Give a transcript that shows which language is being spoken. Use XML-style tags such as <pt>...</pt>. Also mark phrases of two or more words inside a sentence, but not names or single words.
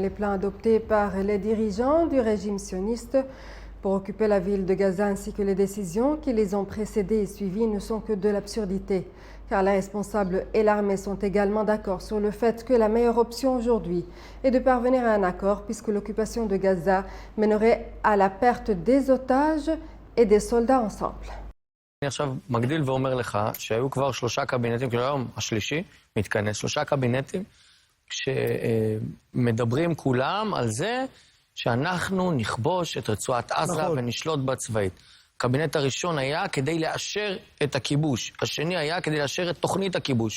<fr>Les plans adoptés par les dirigeants du régime sioniste pour occuper la ville de Gaza ainsi que les décisions qui les ont précédées et suivies ne sont que de l'absurdité, car les responsables et l'armée sont également d'accord sur le fait que la meilleure option aujourd'hui est de parvenir à un accord, puisque l'occupation de Gaza mènerait à la perte des otages et des soldats ensemble.</fr> <he>אני עכשיו מגדיל ואומר לך שהיו כבר 3 קבינטים, כאילו היום השלישי מתכנס, 3 קבינטים שמדברים כולם על זה שאנחנו נכבוש את רצועת עזה ונשלוט בה צבאית. הקבינט הראשון היה כדי לאשר את הכיבוש, השני היה כדי לאשר את תוכנית הכיבוש.</he>